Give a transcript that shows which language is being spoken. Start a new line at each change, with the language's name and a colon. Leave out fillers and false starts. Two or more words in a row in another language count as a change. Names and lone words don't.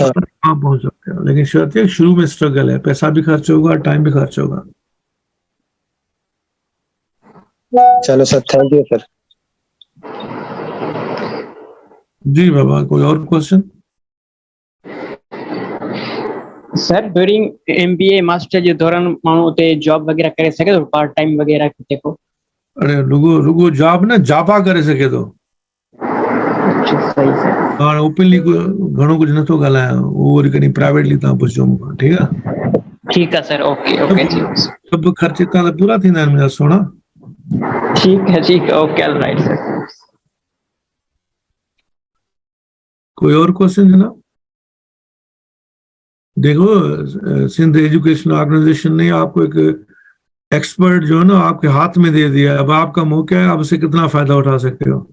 Hindi: आप वहां पहुंच सकते हो, लेकिन शर्त है शुरू में स्ट्रगल है, पैसा भी खर्च होगा, टाइम भी खर्च होगा। चलो सर,
English: thank you
Hindi: सर। जी बाबा, कोई और क्वेश्चन?
Sindhi: सर
English: during MBA master
Sindhi: जे दौरान माण्हू उते जॉब वगैरह करे सघे थो, पार्ट टाइम वगैरह किथे को? अरे रुगो जॉब न जापा करे सघे थो।
Hindi: अच्छा, सही सर।
Sindhi: हाणे ओपनली घणो कुछ नथो ॻाल्हायां, उहो वरी कॾहिं प्राइवेटली तव्हां पुछिजो मूंखां, ठीकु आहे?
Hindi: ठीक है सर,
English: okay okay
Hindi: ठीक है सर।
Sindhi: सभु ख़र्च हितां त पूरा थींदा आहिनि मुंहिंजा सोना।
Hindi: ठीक है
English: okay, alright
Hindi: सर। कोई और क्वेश्चन जनाब? देखो, सिंध एजुकेशन ऑर्गेनाइजेशन ने आपको एक एक्सपर्ट जो है ना आपके हाथ में दे दिया है, अब आपका मौका है, आप उससे कितना फायदा उठा सकते हो।